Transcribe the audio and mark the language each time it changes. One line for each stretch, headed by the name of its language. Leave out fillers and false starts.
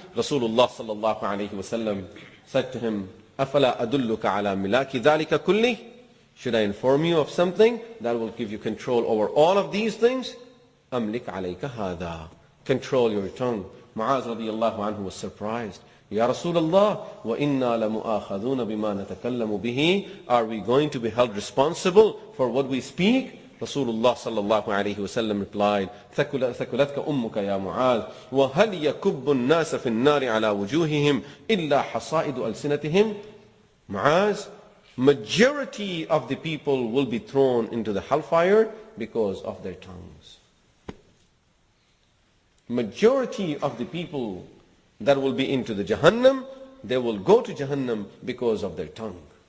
English: Rasulullah sallallahu alayhi wa sallam said to him,
Arabic: أَفَلَا أَدُلُّكَ عَلَى مِلَاكِ ذَلِكَ كُلِّهِ?
English: Should I inform you of something that will give you control over all of these things?
Arabic: أَمْلِكْ عَلَيْكَ هَذَا.
English: Control your tongue. Mu'adh radiyallahu anhu was surprised.
Arabic: Ya Rasulullah, وَإِنَّا لَمُؤَاخَذُونَ بِمَا نَتَكَلَّمُ بِهِ.
English: Are we going to be held responsible for what we speak? Rasulullah sallallahu alayhi wa sallam replied,
Arabic: ثَكُلَتْكَ أُمُّكَ يَا مُعَاذ وَهَلْ يَكُبُّ النَّاسَ فِي النَّارِ عَلَى وُجُوهِهِمْ إِلَّا حَصَائِدُ أَلْسِنَتِهِمْ.
English: Mu'az, majority of the people will be thrown into the hellfire because of their tongues. Majority of the people that will be into the Jahannam, they will go to Jahannam because of their tongue.